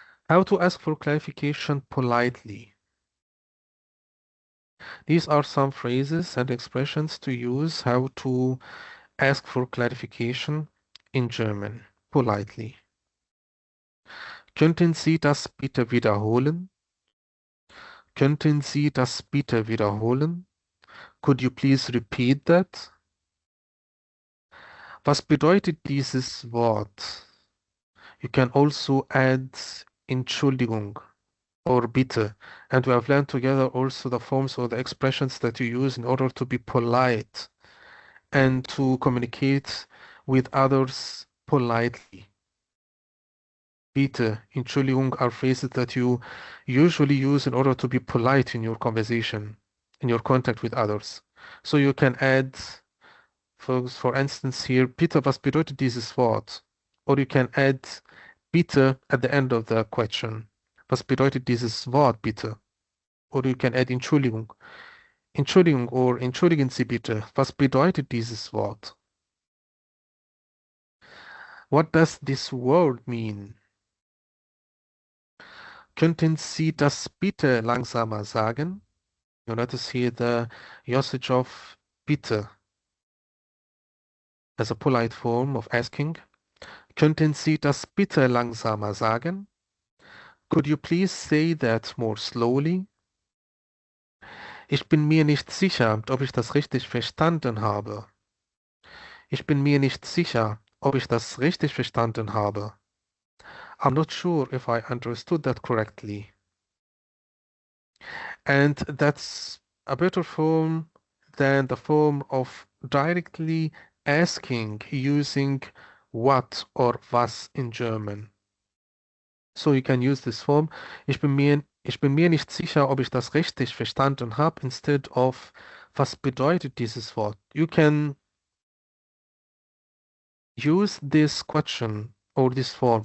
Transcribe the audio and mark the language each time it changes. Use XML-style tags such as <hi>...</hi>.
<en>How to ask for clarification politely? These are some phrases and expressions to use how to ask for clarification in German, politely.</en> <de>Könnten Sie das bitte wiederholen? Könnten Sie das bitte wiederholen?</de> <en>Could you please repeat that?</en> <de>Was bedeutet dieses Wort?</de> <en>You can also add Entschuldigung or bitte. And we have learned together also the forms or the expressions that you use in order to be polite and to communicate with others politely. Bitte, Entschuldigung are phrases that you usually use in order to be polite in your conversation, in your contact with others. So you can add, for instance, here, bitte,</en> <de>was bedeutet dieses Wort?</de> <en>Or you can add bitte at the end of the question.</en> <de>Was bedeutet dieses Wort, bitte?</de> <en>Or you can add</en> <de>Entschuldigung. Entschuldigung or entschuldigen Sie bitte. Was bedeutet dieses Wort?</de> <en>What does this word mean?</en> <de>Könnten Sie das bitte langsamer sagen?</de> <en>You notice here the usage of bitte as a polite form of asking.</en> <de>Könnten Sie das bitte langsamer sagen?</de> <en>Could you please say that more slowly?</en> <de>Ich bin mir nicht sicher, ob ich das richtig verstanden habe. Ich bin mir nicht sicher, ob ich das richtig verstanden habe.</de> <en>I'm not sure if I understood that correctly. And that's a better form than the form of directly asking using what or was in German. So you can use this form.</en> <de>Ich bin mir nicht sicher, ob ich das richtig verstanden habe,</de> <en>instead of</en> <de>was bedeutet dieses Wort.</de> <en>You can use this question or this form.</en>